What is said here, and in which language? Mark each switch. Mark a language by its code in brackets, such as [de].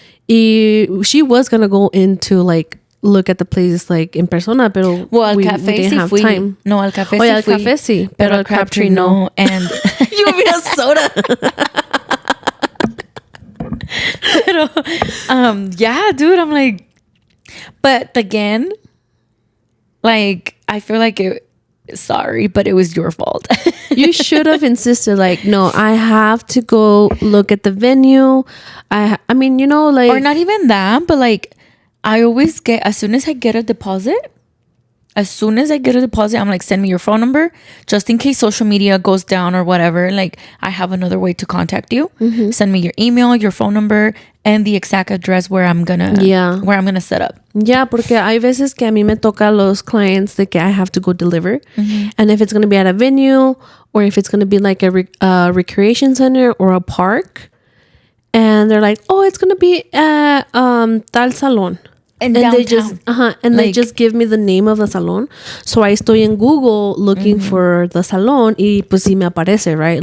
[en] Y she was gonna go into, like, look at the place, like, in persona, [es] pero [en] we didn't have time. [es] No, al café al café sí, pero al Crabtree no. [en] And you want me a soda? [es] Pero, [en] yeah, dude, I'm like, but again, like, I feel like sorry, but it was your fault. You should have insisted, like, no, I have to go look at the venue. I mean, you know, like, or not even that, but like, I always get, as soon as I get a deposit, I'm like, send me your phone number just in case social media goes down or whatever. Like, I have another way to contact you. Mm-hmm. Send me your email, your phone number, and the exact address where I'm gonna set up. [es] Yeah, porque hay veces que a mí me toca los clients de que [en] I have to go deliver. Mm-hmm. And if it's gonna be at a venue, or if it's gonna be like a recreation center or a park, and they're like, oh, it's gonna be at [es] tal [en] salon. And they just they just give me the name of the salon. So I [es] estoy [en] in Google looking for the salon, [es] y pues sí me aparece, [en] right?